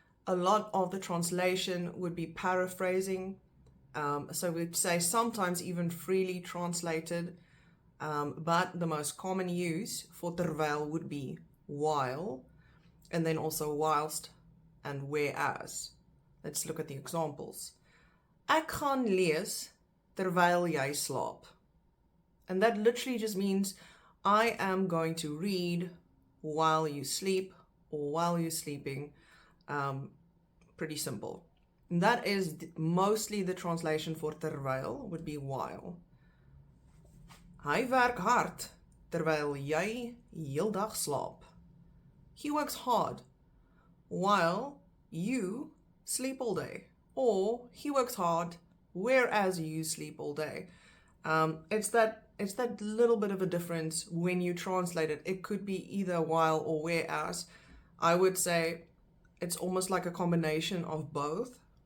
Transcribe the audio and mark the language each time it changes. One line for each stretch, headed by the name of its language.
English: A lot of the translation would be paraphrasing. So we'd say sometimes even freely translated, but the most common use for terwyl would be while, and then also whilst and whereas. Let's look at the examples.
Afrikaans: Ek gaan lees terwyl jy slaap.
English: And that literally just means I am going to read while you sleep or while you're sleeping. Pretty simple. And that is mostly the translation for terwyl would be while.
Afrikaans: Hy werk hard terwyl jy heeldag slaap.
English: He works hard while you sleep all day. Or he works hard whereas you sleep all day. It's that little bit of a difference when you translate it. It could be either while or whereas. I would say it's almost like a combination of both.